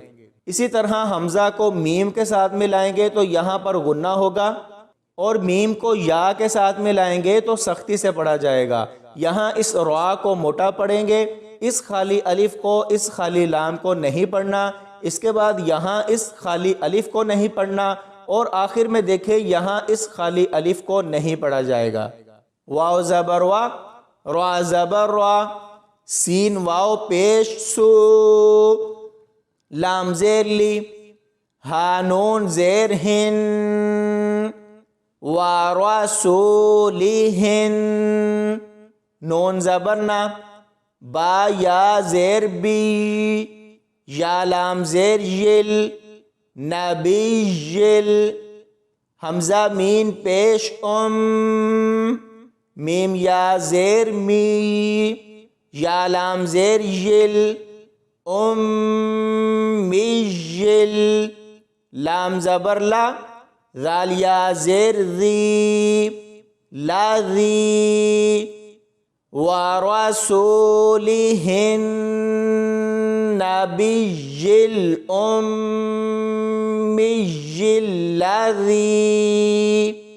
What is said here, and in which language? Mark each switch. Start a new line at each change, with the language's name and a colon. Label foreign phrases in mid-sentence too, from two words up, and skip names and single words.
Urdu: اسی طرح حمزہ کو میم کے ساتھ ملائیں گے تو یہاں پر غنہ ہوگا، اور میم کو یا کے ساتھ ملائیں گے تو سختی سے پڑھا جائے گا۔ یہاں اس را کو موٹا پڑھیں گے، اس خالی الف کو، اس خالی لام کو نہیں پڑھنا، اس کے بعد یہاں اس خالی الف کو نہیں پڑھنا، اور آخر میں دیکھیں یہاں اس خالی الف کو نہیں پڑھا جائے گا۔ واو زبر وا، را زبر را، سین واو پیش سو، لام زیر لی، ہا نون زیر ہن، ورسولہن، نون زبر نا، با یا زیر بی، یا لام زیر یل، نبی یل، حمزہ مین پیش میم یا زیر می، یا لام زیر یل، میل، لام زبر لا، ذال یا زیر ذی، لا ذی،
Arabic: ورسولہن نبی الأمی الذی۔